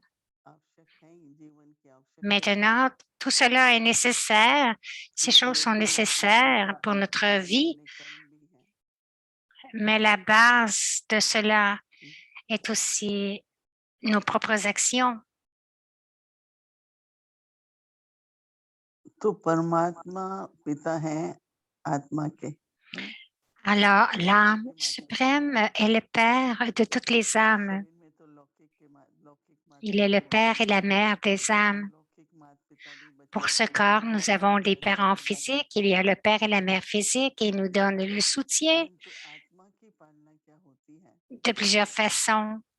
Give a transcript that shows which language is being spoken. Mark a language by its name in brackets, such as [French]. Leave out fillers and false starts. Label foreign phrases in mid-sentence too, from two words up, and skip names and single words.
[French] Maintenant, tout cela est nécessaire. Ces choses sont nécessaires pour notre vie, mais la base de cela est aussi nos propres actions. [Hindi] तो परमात्मा पिता है आत्मा के। [French] Alors, l'âme suprême est le Père de toutes les âmes. Il est le Père et la Mère des âmes. Pour ce corps, nous avons des parents physiques. Il y a le Père et la Mère physique et ils nous donnent le soutien de plusieurs façons.